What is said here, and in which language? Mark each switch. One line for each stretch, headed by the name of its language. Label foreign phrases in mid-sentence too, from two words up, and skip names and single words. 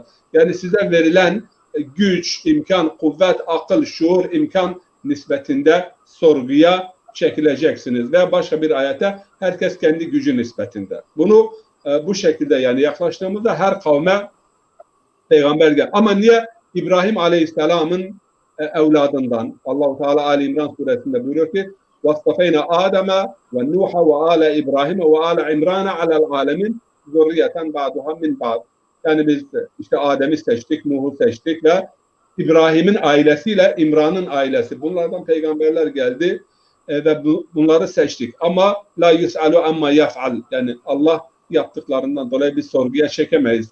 Turkish: Yani size verilen güç, imkan, kuvvet, akıl, şuur, imkan nispetinde sorguya çekileceksiniz. Ve başka bir ayete herkes kendi gücü nispetinde. Bunu bu şekilde yani yaklaştığımızda her kavme peygamber gel. Ama niye İbrahim Aleyhisselam'ın evladından Allah-u Teala Ali İmran suresinde buyuruyor ki
Arabic: وَاسْتَفَيْنَا آدَمَ وَنُوحَ وَآلَ İbrahim وَآلَ İmran عَلَى الْعَالَمِينَ ذرية بعضها من بعض.
Turkish: Yani biz işte Adem'i seçtik, Nuh'u seçtik ve İbrahim'in ailesiyle İmran'ın ailesi. Bunlardan peygamberler geldi ve bunları seçtik. Ama
Arabic: لا يسأل عما يفعل.
Turkish: Yani Allah yaptıklarından dolayı biz sorguya çekemeyiz.